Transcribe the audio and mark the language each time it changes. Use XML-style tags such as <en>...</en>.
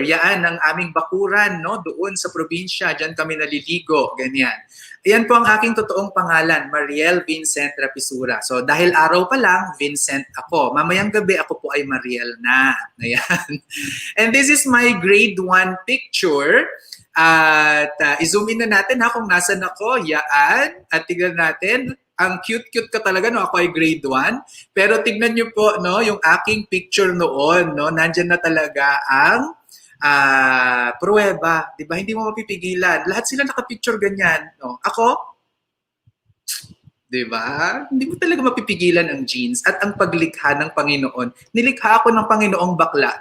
<tl>Yan ang aming bakuran, no? Doon sa probinsya, diyan kami naliligo, ganyan. Ayan po ang aking totoong pangalan, Mariel Vincent Rapisura. So dahil araw pa lang, Vincent ako. Mamayang gabi ako po ay Mariel na. Ayan.</tl> <en>And this is my grade 1 picture.</en> <tl>At i-zoom in na natin ha kung nasan ako. Yaan. At tignan natin. Ang cute-cute ka talaga, no? Ako ay grade 1. Pero tignan nyo po, no? Yung aking picture noon, no? Nandyan na talaga ang pruweba. Diba? Hindi mo mapipigilan. Lahat sila nakapicture ganyan. No? Ako, diba? Hindi mo talaga mapipigilan ang genes at ang paglikha ng Panginoon. Nilikha ako ng Panginoong bakla.</tl>